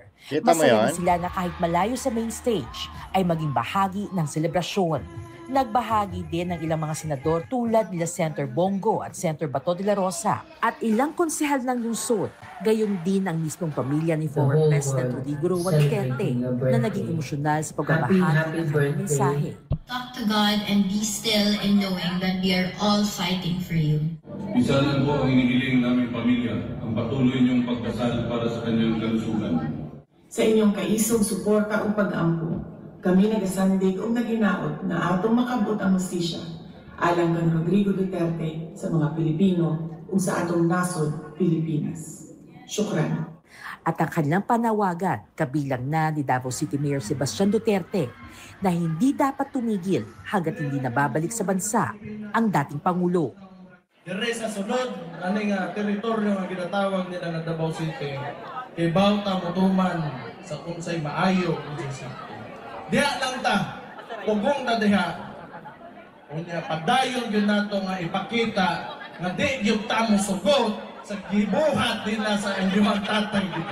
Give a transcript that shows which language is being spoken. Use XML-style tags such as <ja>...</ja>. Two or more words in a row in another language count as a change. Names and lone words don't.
<tl>Masaya na sila na kahit malayo sa</tl> <en>main stage</en> <tl>ay maging bahagi ng selebrasyon. Nagbahagi din ng ilang mga senador tulad nila Senator Bongo at Senator Bato de la Rosa at ilang konsehal ng lungsod. Gayon din ang mismong pamilya ni</tl> <en>former President</en> <tl>Rodrigo Roa Duterte na naging emosyonal sa pagbabahagi ng kanyang mensahe.</tl> <en>Talk to God and be still in knowing that we are all fighting for you.</en> <tl>Isa lang po ang hinihiling naming pamilya, ang patuloy niyong pagkasal para sa kanyang kalusugan.</tl> <ceb>Sa inyong kaisog, suporta o pag-ampo, kami nagasandig o naginaot na atong makabot ang hustisya alang kan Rodrigo Duterte sa mga Pilipino o sa atong nasod, Pilipinas. Syukran.</ceb> <tl>At ang kanilang panawagan, kabilang na ni Davao City Mayor Sebastian Duterte, na hindi dapat tumigil hanggat hindi nababalik sa bansa ang dating Pangulo.</tl> <ceb>Dire sa sunod, aning teritoryo nga ginatawag nila na Davao City, kay Bauta Mutuman sa unsay maayo unsay diha lang ta, pugong na diha. Unya padayon yun nato nga ipakita nga di yung tamo sugot sa gibuhat nila sa inyong tatay dito.</ceb>